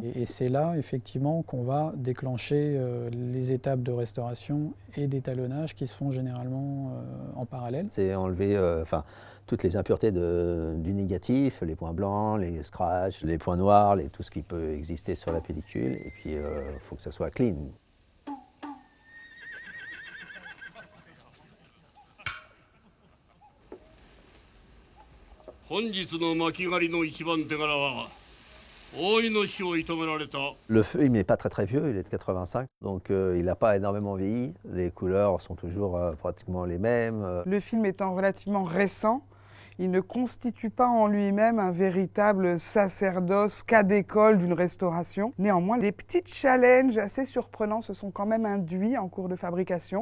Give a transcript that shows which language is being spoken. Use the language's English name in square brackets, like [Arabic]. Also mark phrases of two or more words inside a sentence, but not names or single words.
[French] Et c'est là, effectivement, qu'on va déclencher les étapes de restauration et d'étalonnage qui se font généralement en parallèle. C'est enlever toutes les impuretés du négatif, les points blancs, les scratchs, les points noirs, tout ce qui peut exister sur la pellicule. Et puis, il faut que ça soit clean. [Japanese] 本日の巻狩りの一番手柄は大井の死を射止められた。 [French] Le film n'est pas très vieux, il est de 85, donc il n'a pas énormément vieilli. Les couleurs sont toujours pratiquement les mêmes. Le film étant relativement récent, il ne constitue pas en lui-même un véritable sacerdoce cas d'école d'une restauration. Néanmoins, des petits challenges assez surprenants se sont quand même induits en cours de fabrication.